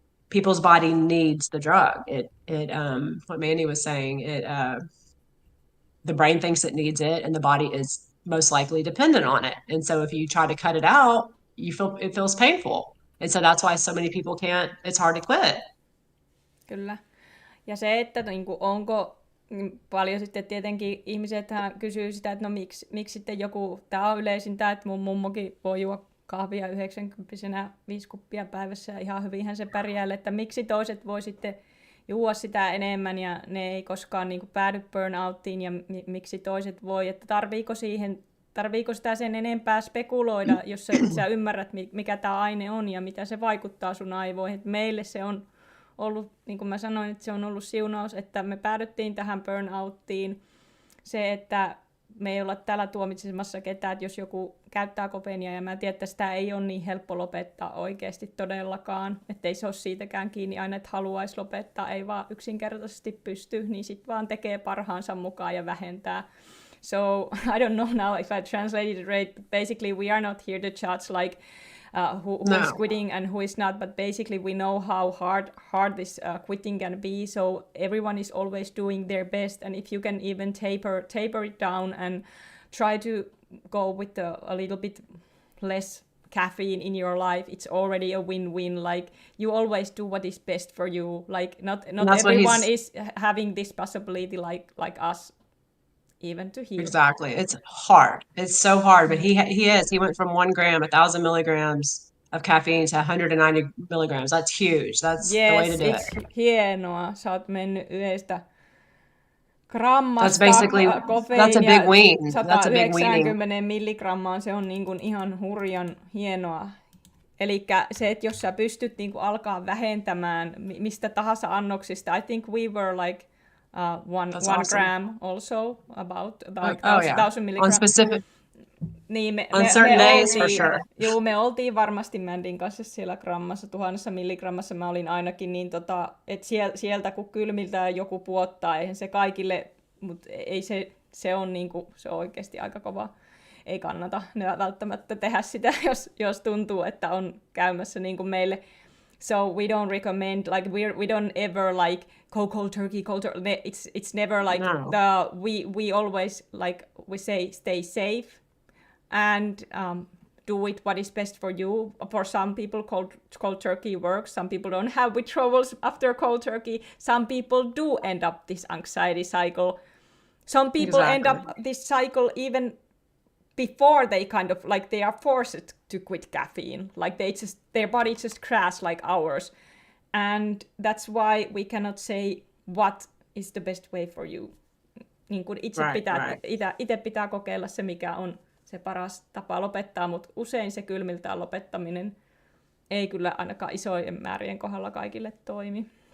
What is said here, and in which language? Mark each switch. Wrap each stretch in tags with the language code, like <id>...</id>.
<en>People's body needs the drug. It what Mandy was saying, the brain thinks it needs it, and the body is most likely dependent on it. And so if you try to cut it out, it feels painful. And so that's why so many people can't, it's hard to quit.</en> <fi>Kyllä. Ja se, että onko paljon sitten tietenkin ihmiset kysyy sitä, että no miksi sitten joku, tämä on yleisintä, että mun mummokin voi juoda kahvia 90-vuotiaana 5 kuppia päivässä ja ihan hyvinhän se pärjää, että miksi toiset voi sitten juoda sitä enemmän ja ne ei koskaan päädy burnouttiin ja miksi toiset voi, että tarviiko sitä sen enempää spekuloida, jos sä ymmärrät, mikä tämä aine on ja mitä se vaikuttaa sun aivoihin. Että meille se on ollut, niin kuin mä sanoin, että se on ollut siunaus, että me päädyttiin tähän burnouttiin. Se, että me ei olla täällä tuomitsemassa ketään, että jos joku käyttää kofeiinia ja mä tiedän, että sitä ei ole niin helppo lopettaa oikeasti todellakaan, ettei se ole siitäkään kiinni aina, että haluaisi lopettaa, ei vaan yksinkertaisesti pysty, niin sitten vaan tekee parhaansa mukaan ja vähentää.</fi> <en>So I don't know now if I translated it right. Basically, we are not here to judge like who is quitting and who is not, but basically we know how hard this quitting can be. So everyone is always doing their best, and if you can even taper it down and try to go with a little bit less caffeine in your life, it's already a win-win. Like, you always do what is best for you. Like, not everyone is having this possibility like us. Even to hear. Exactly. It's hard. It's so hard, but he went from 1 gram, 1,000 milligrams of caffeine to 190 milligrams. That's huge. That's the way to do it.</en> <fi>Hienoa. Sä oot mennyt 1 grammasta</fi> <en>that's a big wean. That's a big weaning.</en> <fi>190 milligrammaan, se on niin kuin ihan hurjan hienoa. Elikkä se, että jos sä pystyt niin kuin alkaa vähentämään mistä tahansa annoksista,</fi> <en>I think we were like 1 gram also, about 1,000 milligrams. On specific,</en> <fi>niin</fi> <en>on certain days for sure.</en> <fi>Joo, me oltiin varmasti Mandyn kanssa siellä grammassa, 1000 milligrammassa mä olin ainakin, niin että sieltä kun kylmiltä joku puottaa, eihän se kaikille, mutta ei se on oikeasti aika kova. Ei kannata välttämättä tehdä sitä, jos tuntuu, että on käymässä niin kuin meille.</fi> <en>So we don't recommend, like we don't ever like go cold turkey. It's never like we always like we say stay safe and do it what is best for you. For some people, cold turkey works. Some people don't have withdrawals after cold turkey. Some people do end up this anxiety cycle. Some people end up this cycle even before they kind of like they are forced to quit caffeine, like their body just crashes like ours, and that's why we cannot say what is the best way for you.</en> <fi>Niin kuin itse pitää kokeilla se, mikä on se paras tapa lopettaa, mutta usein se kylmiltään lopettaminen ei kyllä ainakaan isojen määrien kohdalla kaikille toimi.</fi>